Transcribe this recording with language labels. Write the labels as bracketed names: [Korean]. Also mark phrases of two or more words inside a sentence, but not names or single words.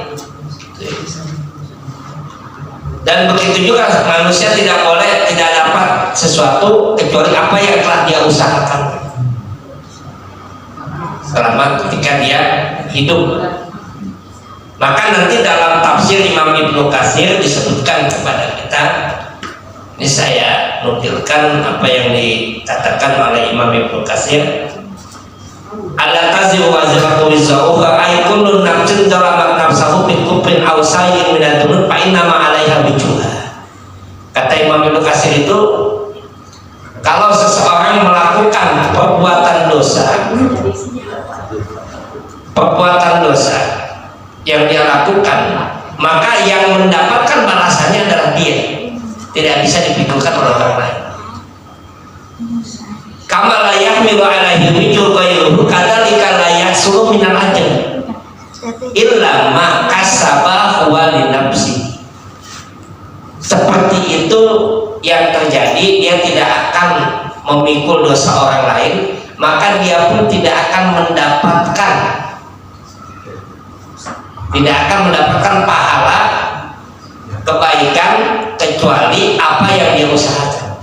[Indonesian] Dan begitu juga manusia tidak dapat sesuatu kecuali apa yang telah dia usahakan selama ketika dia hidup. Maka nanti dalam tafsir Imam Ibnu Katsir disebutkan kepada kita, ini saya nukilkan apa yang dikatakan oleh Imam Ibnu Katsir, [Arabic] ألا تزر وازرة وزر أخرى أي كل نفس ظلمت نفسها بكفر أو شيء من الذنوب فإنما عليها وزرها. [Indonesian] Kata Imam Ibnu Katsir itu, kalau seseorang melakukan perbuatan dosa yang dia lakukan, maka yang mendapatkan balasannya adalah dia, tidak bisa dipikulkan oleh orang lain. [Arabic] كما لا يحمل عليه وزر غيره كذلك لا يحصل من الأجر إلا ما كسب هو لنفسه. [Indonesian] Seperti itu yang terjadi, dia tidak akan memikul dosa orang lain, maka dia pun tidak akan mendapatkan pahala kebaikan kecuali apa yang dia usahakan.